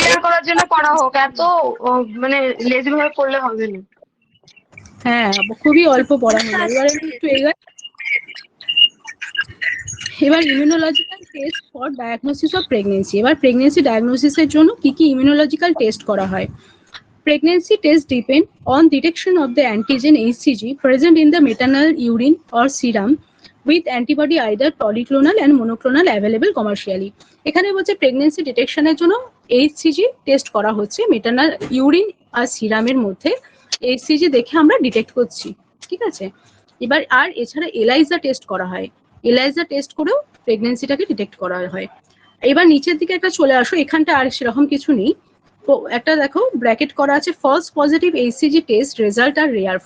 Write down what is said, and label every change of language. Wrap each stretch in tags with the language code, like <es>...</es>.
<bn>Clear করার জন্য পড়া হোক, এত মানে লেজি ভাবে পড়লে হবে না। হ্যাঁ, খুবই অল্প পড়া হলো। এবার আমি একটু এগাই। এবার immunological test for diagnosis of pregnancy. এবার প্রেগনেন্সি ডায়াগনোসিসের জন্য কি কি ইমিউনোলজিক্যাল টেস্ট করা হয়?</bn> <en>Pregnancy tests depend on detection of the antigen HCG present in the maternal urine or serum with antibody either polyclonal and monoclonal available commercially.</en> <bn>এখানে বলছে pregnancy ডিটেকশনের জন্য HCG test করা হচ্ছে মেটার্নাল ইউরিন আর সিরামের মধ্যে। HCG দেখে আমরা ডিটেক্ট করছি, ঠিক আছে। এবার আর এছাড়া এলাইজা টেস্ট করা হয়, এলাইজা টেস্ট করেও প্রেগনেন্সিটাকে ডিটেক্ট করা হয়। এবার নিচের দিকে একটা চলে আসো, এখানটা আর সেরকম কিছু নেই। তো একটা দেখো ব্র্যাকেট করা আছে,</bn> <en>False positive HCG test result আর rare.</en>